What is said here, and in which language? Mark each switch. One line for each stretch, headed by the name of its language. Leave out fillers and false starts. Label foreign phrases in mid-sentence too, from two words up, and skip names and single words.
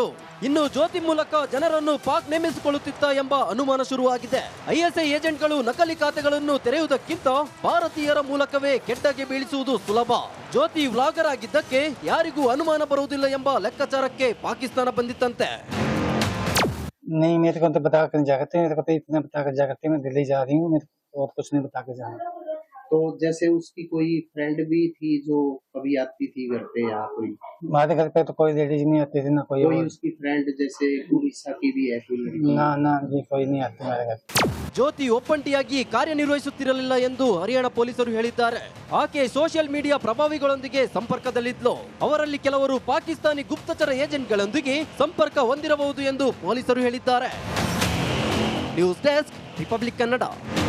Kannada: ಇನ್ನು ಜ್ಯೋತಿ ಮೂಲಕ ಜನರನ್ನು ಪಾಕ್ ನೇಮಿಸಿಕೊಳ್ಳುತ್ತಿತ್ತ ಎಂಬ ಅನುಮಾನ ಶುರುವಾಗಿದೆ. ಐಎಸ್ಐ ಏಜೆಂಟ್ಗಳು ನಕಲಿ ಖಾತೆಗಳನ್ನು ತೆರೆಯುವುದಕ್ಕಿಂತ ಭಾರತೀಯರ ಮೂಲಕವೇ ಕೆಟ್ಟಗೆ ಬೀಳಿಸುವುದು ಸುಲಭ. ಜ್ಯೋತಿ ವ್ಲಾಗರ್ ಆಗಿದ್ದಕ್ಕೆ ಯಾರಿಗೂ ಅನುಮಾನ ಬರುವುದಿಲ್ಲ ಎಂಬ ಲೆಕ್ಕಾಚಾರಕ್ಕೆ ಪಾಕಿಸ್ತಾನ ಬಂದಿತ್ತಂತೆ.
Hindi: नहीं मेरे को तो बता कर जाते मेरे को तो इतना बता कर जाते मैं दिल्ली जा रही हूँ, मेरे को और कुछ नहीं बता के जाना। तो जैसे उसकी कोई फ्रेंड भी थी जो कभी आती थी घर पे या कोई हमारे घर पे तो कोई लेडीज नहीं आती थी, ना कोई उसकी फ्रेंड जैसे उड़ीसा की भी है कोई लड़की? ना जी कोई नहीं आती हमारे घर।
Kannada: ಜ್ಯೋತಿ ಒಪ್ಪಂಟಿಯಾಗಿ ಕಾರ್ಯನಿರ್ವಹಿಸುತ್ತಿರಲಿಲ್ಲ ಎಂದು ಹರಿಯಾಣ ಪೊಲೀಸರು ಹೇಳಿದ್ದಾರೆ. ಆಕೆ
English: social media
Kannada: ಪ್ರಭಾವಿಗಳೊಂದಿಗೆ ಸಂಪರ್ಕದಲ್ಲಿದ್ಲು. ಅವರಲ್ಲಿ ಕೆಲವರು ಪಾಕಿಸ್ತಾನಿ ಗುಪ್ತಚರ ಏಜೆಂಟ್ಗಳೊಂದಿಗೆ ಸಂಪರ್ಕ ಹೊಂದಿರಬಹುದು ಎಂದು ಪೊಲೀಸರು ಹೇಳಿದ್ದಾರೆ.
English: news desk,
Kannada: ರಿಪಬ್ಲಿಕ್ ಕನ್ನಡ.